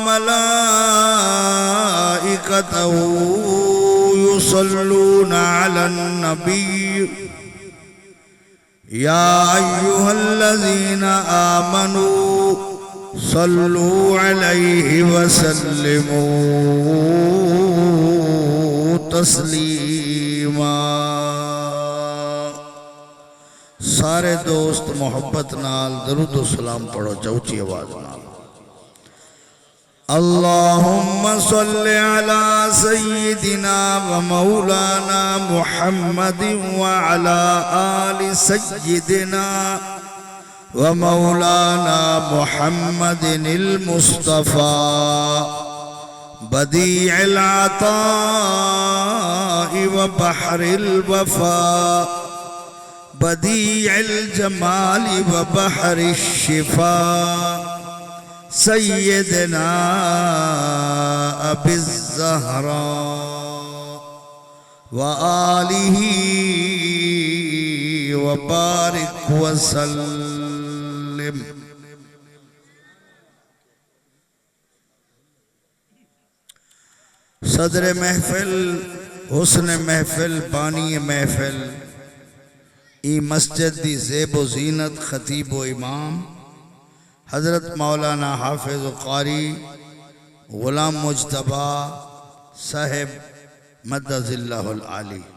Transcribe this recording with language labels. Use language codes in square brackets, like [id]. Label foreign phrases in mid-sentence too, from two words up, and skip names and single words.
[ar] وملائكته يصلون على النبي يا أيها الذين آمنوا صلوا عليه وسلموا تسلیما۔ [pa] سارے دوست محبت نال درود و سلام پڑھو چوچی آواز نال۔ [ar] اللہم صل علی سیدنا و مولانا محمد وعلى آل سیدنا و مولانا محمد المصطفى بدیع العطاء و بحر الوفاء بدیع الجمال و بحر الشفاء سیدنا ابی الزہراء و آلہ و بارک وسلم۔ [pa] صدر محفل، حسن محفل، بانی محفل، ای مسجد دی زیب و زینت، خطیب و امام حضرت مولانا حافظ و قاری غلام مجتبی صاحب مدد اللہ العالی